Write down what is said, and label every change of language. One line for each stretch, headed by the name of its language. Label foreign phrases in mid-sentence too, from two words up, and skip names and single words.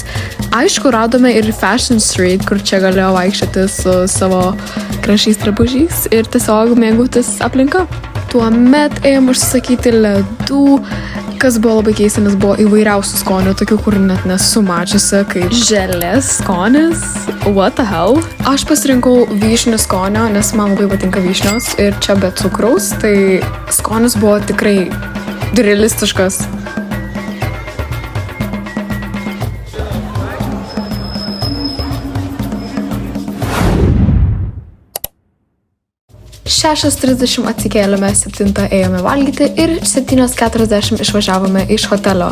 Lithuanian: Aišku, radome ir Fashion Street, kur čia galėjo vaikščioti su savo gražiais drabužiais ir tiesiog mėgautis aplinka. Tuomet ėjom užsisakyti ledų, kas buvo labai keista, nes buvo įvairiausių skonių, tokių, kur net nesu mačiusi, kaip želės skonis.
English: What the hell?
Lithuanian: Aš pasirinkau vyšnių skonio, nes man labai patinka vyšnios ir čia be cukraus, tai skonis buvo tikrai realistiškas. Šešios 30 atsikėlėme, 7 ėjome valgyti ir 7:40 išvažiavome iš hotelio.